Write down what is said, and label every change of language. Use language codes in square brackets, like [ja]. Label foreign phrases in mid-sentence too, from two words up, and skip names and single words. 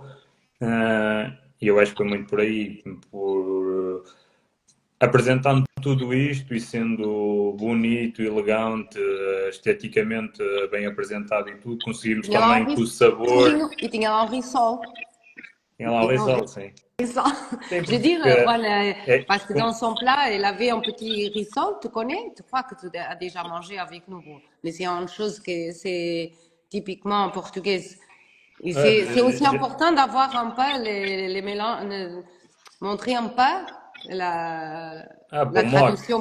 [pt] E eu acho que foi muito por aí, por apresentando tudo isto e sendo bonito, elegante, esteticamente bem apresentado e tudo, conseguimos Tinha lá um também que o sabor. e tinha lá um risol. Tinha lá o risol, sim. Sim, [fr] Je veux dire, [pt] porque [fr] voilà, [pt] é, [fr] parce que dans son plat, elle avait un petit risol, tu connais? Tu crois que tu as déjà mangé avec nous. Mais c'est une chose que c'est typiquement portugaise. Et c'est aussi important d'avoir un peu les mélanges, montrer un peu la tradition